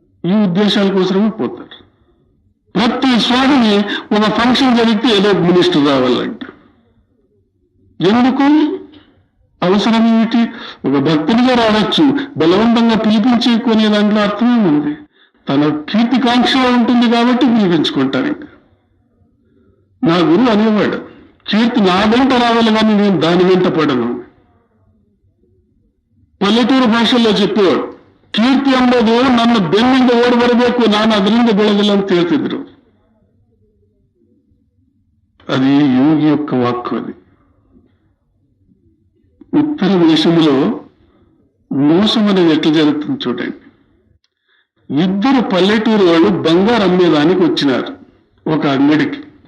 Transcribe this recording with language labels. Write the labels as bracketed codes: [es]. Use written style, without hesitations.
[te] ఈ ఉద్దేశాల కోసమే పోతారు. ప్రతి స్వామిని ఒక ఫంక్షన్ జరిగితే ఏదో మినిస్టర్ రావాలంట. ఎందుకు? అవసరం ఏమిటి? ఒక భక్తుడిగా రావచ్చు, బలవంతంగా పిలిపించి కొనే దాంట్లో అర్థమే ఉంది. తన కీర్తికాంక్ష ఉంటుంది కాబట్టి పిలిపించుకుంటారు. ఇంకా నా గురువు అనేవాడు, కీర్తి నా వెంట రావాలి కానీ నేను దాని వెంట పడను. పల్లెటూరు భాషల్లో చెప్పేవాడు, [kn] ಕೀರ್ತಿ ಎಂಬುದು ನನ್ನ ಬೆನ್ನಿಂದ ಓಡಿ ಬರಬೇಕು, ನಾನು ಅದರಿಂದ ಬೆಳೆದಿಲ್ಲ ಅಂತ ಹೇಳ್ತಿದ್ರು. [te] అది యోగి యొక్క వాక్కు. అది ఉత్తర దేశంలో మోసం అనేది ఎట్లా జరుగుతుంది చూడండి. 2 పల్లెటూరు వాళ్ళు బంగారు అమ్మేదానికి వచ్చినారు ఒక అంగడికి.